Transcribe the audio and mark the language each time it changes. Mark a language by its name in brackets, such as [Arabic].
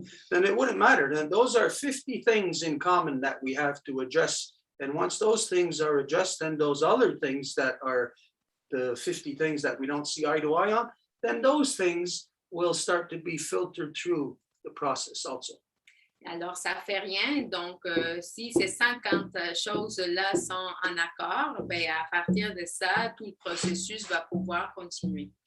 [English] Then it wouldn't matter. Then those are 50 things in common that we have to address. And once those things are addressed, then those other things that are the 50 things that we don't see eye to eye on, then those things will start to be filtered through the process also. [French] Alors, ça ne fait rien. Donc, si ces 50 choses-là sont en accord, ben, à partir de ça, tout le processus va pouvoir continuer.